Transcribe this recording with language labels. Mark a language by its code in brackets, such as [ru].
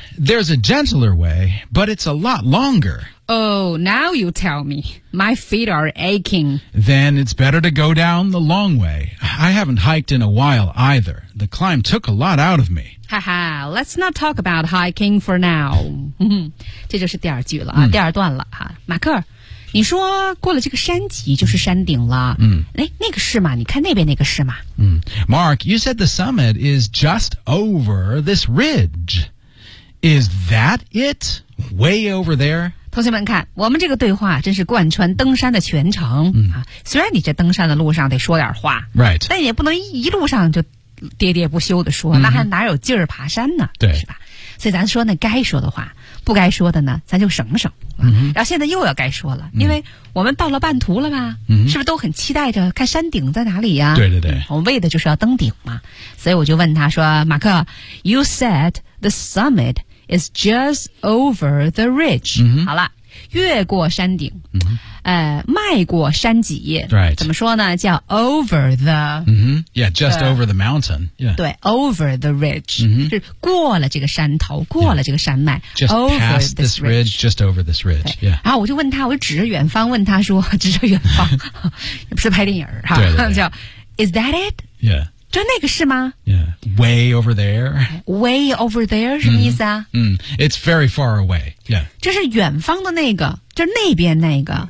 [en] There's a gentler way, but it's a lot longer. Oh, now you tell me. My feet are aching. Then it's better to go down the long way. I haven't hiked in a while either. The climb took a lot out of me. Haha, let's not talk about hiking for now. [zh] 这就是第二句了、第二段了。马克，你说过了这个山脊就是山顶了。那个是吗？你看那边那个是吗？ [en] Mark, you said the summit is just over this ridge. Is that it? Way over there? [zh] 同学们看，我们这个对话真是贯穿登山的全程、虽然你这登山的路上得说点话、 [en] right. [zh] 但也不能一路上就喋喋不休地说、那还哪有劲儿爬山呢，对，是吧？所以咱说那该说的话，不该说的呢咱就省省、然后现在又要该说了，因为我们到了半途了吧、是不是都很期待着看山顶在哪里呀、对对对，我们为的就是要登顶嘛。所以我就问他说，马克， [en] You said the summit is just over the ridge、 [zh] 好了，越过山顶、迈过山脊、 [en] right. [zh] 怎么说呢，叫 [en] over the、 yeah, just the, over the mountain、yeah. [zh] 对， [en] over the ridge、 [zh] 是过了这个山头，过了这个山脉、 [en] just over past this ridge, just over this ridge、 [zh] 然后我就问他，我就指着远方问他说，指着远方也不是拍电影对对对， [en] 叫 is that it? Yeah， [zh] 就那个是吗？ [en] Yeah, way over there. Way over there [zh] 什么意思啊？ [en] It's very far away. Yeah. [zh] 这是远方的那个，就是那边那个，